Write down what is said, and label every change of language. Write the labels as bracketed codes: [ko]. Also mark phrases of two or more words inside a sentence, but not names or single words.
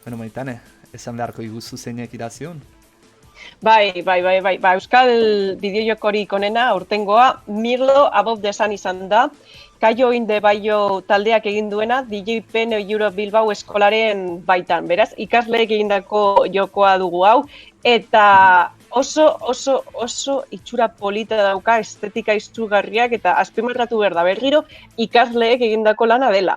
[eu] Aitane, esan beharko iguzu zeinek idazion? Bai, Euskal bideojokorik onena, urtengoa, Mirlo Above the Sun izan da. Kaio in the Baio taldeak egin duena, DJ Pen Euro Bilbao eskolaren baitan. Beraz, ikasleek egindako jokoa dugu hau, eta oso itxura polita dauka, estetika izugarriak, eta azpimarratu behar da berriro, ikasleek egindako lana dela.